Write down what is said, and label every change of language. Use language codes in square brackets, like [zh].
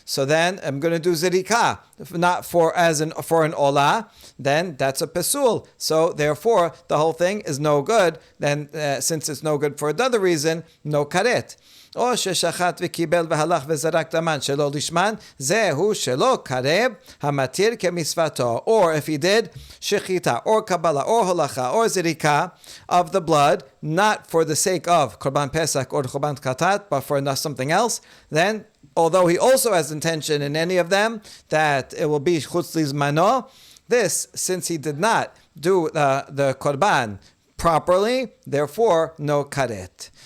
[en] So then I'm going to do zirika, not for an olah. Then that's a pesul. So therefore the whole thing is no good. Then since it's no good for another reason, no karet. [he] או ששחט וקיבל והלך וזרק דמן שלא לשמן, זהו שלא קרב המתיר כמצוותו. [en] Or if he did shechita or kabbalah or holacha or zirika of the blood, not for the sake of korban pesach or korban katat, but for something else, then although he also has intention in any of them that it will be chutz lizmano, this, since he did not do the korban properly, therefore no karet.